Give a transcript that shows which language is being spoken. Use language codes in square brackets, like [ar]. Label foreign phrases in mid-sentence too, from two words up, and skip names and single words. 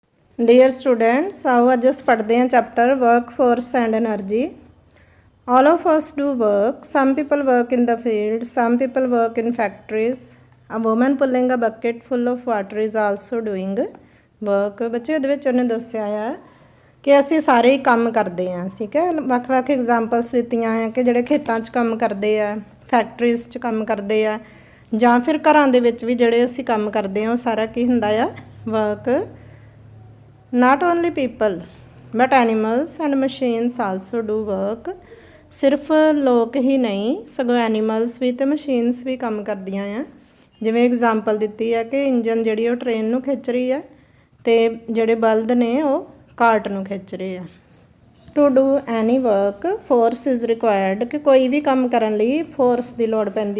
[en] Dear students, [hi] आओ अज अस पढ़ते हैं चैप्टर वर्क फोर्स एंड एनर्जी। [en] All of us do work. Some people work in the field, some people work in factories. A woman pulling a bucket full of water is also doing work. [pa] बच्चे ਇਹਦੇ ਵਿੱਚ ਉਹਨੇ ਦੱਸਿਆ ਆ ਕਿ ਅਸੀਂ ਸਾਰੇ ਹੀ ਕੰਮ ਕਰਦੇ ਹਾਂ, ਠੀਕ ਹੈ। ਵੱਖ-ਵੱਖ ਐਗਜ਼ਾਮਪਲਸ ਦਿੱਤੀਆਂ ਆ ਕਿ ਜਿਹੜੇ ਖੇਤਾਂ 'ਚ ਕੰਮ ਕਰਦੇ ਆ, ਫੈਕਟਰੀਜ਼ 'ਚ ਕੰਮ ਕਰਦੇ ਆ, ਜਾਂ ਫਿਰ ਘਰਾਂ ਦੇ ਵਿੱਚ ਵੀ ਜਿਹੜੇ ਅਸੀਂ ਕੰਮ ਕਰਦੇ ਹਾਂ ਉਹ ਸਾਰਾ ਕੀ ਹੁੰਦਾ ਆ, ਵਰਕ। [en] Not only people but animals and machines also do work. [pa] ਸਿਰਫ ਲੋਕ ਹੀ ਨਹੀਂ ਸਗੋਂ ਐਨੀਮਲਸ ਵੀ ਤੇ ਮਸ਼ੀਨਸ ਵੀ ਕੰਮ ਕਰਦੀਆਂ ਆ। ਜਿਵੇਂ ਐਗਜ਼ਾਮਪਲ ਦਿੱਤੀ ਆ ਕਿ ਇੰਜਨ ਜਿਹੜੀ ਉਹ ਟ੍ਰੇਨ ਨੂੰ ਖਿੱਚ ਰਹੀ ਆ ਤੇ ਜਿਹੜੇ ਬਲਦ ਨੇ ਉਹ ਕਾਰਟ ਨੂੰ ਖਿੱਚ ਰਹੇ ਆ। [en] To do any work force is required, [pa] ਕਿ ਕੋਈ ਵੀ ਕੰਮ ਕਰਨ ਲਈ ਫੋਰਸ ਦੀ ਲੋੜ ਪੈਂਦੀ।